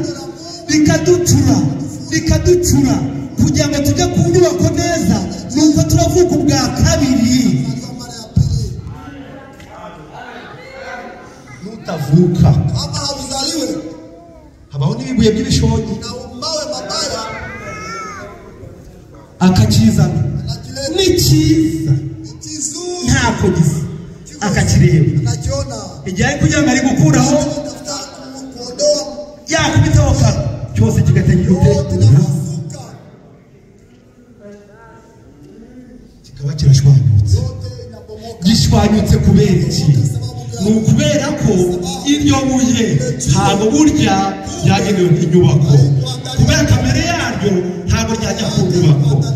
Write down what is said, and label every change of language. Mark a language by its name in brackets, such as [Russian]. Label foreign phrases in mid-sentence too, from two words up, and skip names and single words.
[Kinyarwanda] rikaducura kugira ngo tujye ku nyubako neza nuko turavuka ubwa kabiri nutavuka [Swahili] kama hauzaliwe [Kinyarwanda] habaho n'ibibuye by'ibishongi [Swahili] na mawe mabaya [Kinyarwanda] akakizana ni cyiza ntako gisa akakireba [Swahili] anakiona [Kinyarwanda] igihe ari kugira ngo ari gukuraho yakubitaho kano cyose kigategera utekura kikaba kirashwanyutse gishwanyutse kubera iki ni ukubera ko iryo buye ntabwo burya ryagenewe inyubako kubera kamere yaryo ntabwo ryajya ku nyubako